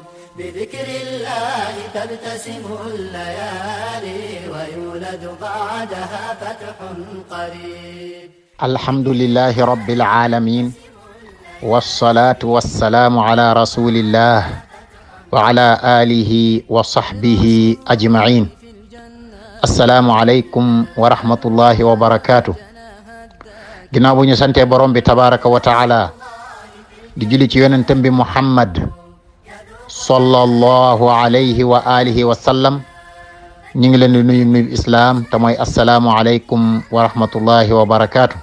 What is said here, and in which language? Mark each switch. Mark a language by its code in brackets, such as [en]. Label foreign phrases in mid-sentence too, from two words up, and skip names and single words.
[ar] بذكر الله تبتسم الليالي ويولد بعدها فتح قريب. الحمد لله رب العالمين والصلاة والسلام على رسول الله وعلى آله وصحبه أجمعين. السلام عليكم ورحمة الله وبركاته. [wo] ginnaaw bu ñu sante borom bi [ar] تبارك وتعالى [wo] di julli ci yonentam bi Muhammad [ar] صلى الله عليه وعلى آله وسلم, [wo] ñu ngi leen di nuyu islam te mooy [ar] السلام عليكم ورحمة الله وبركاته.